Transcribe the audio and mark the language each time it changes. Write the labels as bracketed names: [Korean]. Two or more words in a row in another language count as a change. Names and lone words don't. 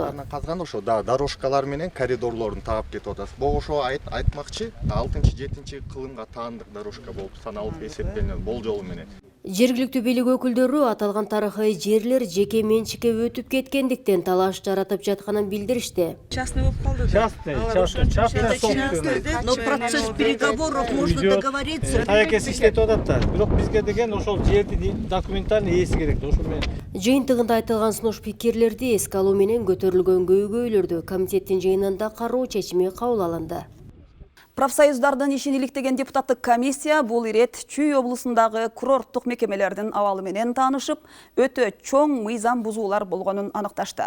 [Kyrgyz] Казган ошо дорожкалар менен коридорлорун таап кетип атат. Бул ошо айтмакчы 6-7 кылымга таандык дорожка болуп саналып эсептелген болжолу менен. Жергиликтүү бийлик өкүлдөрү аталган тарыхый жерлер жеке менчикке өтүп кеткендиктен талаш жаратып жатканын билдиришти. [Russian] Частный [Kyrgyz] болуп калды. [Russian] Частный собственный. Но процесс переговоров можно договориться. [Kyrgyz] Таякес иштетип атат да. Бирок бизге деген ошол жердин документальный ээси керек да, ошол менен. Жыйынтыгында айтылган сунуш пикирлерди эске алуу менен көтөрүлгөн көйгөйлөрдү комитеттин жыйынында кароо чечими кабыл алынды. Профсоюздардын ишин иликтеген депутаттык комиссия бул ирет Чүй облусундагы курорттук мекемелердин абалы менен таанышып, өтө чоң мыйзам бузуулар болгонун аныкташты.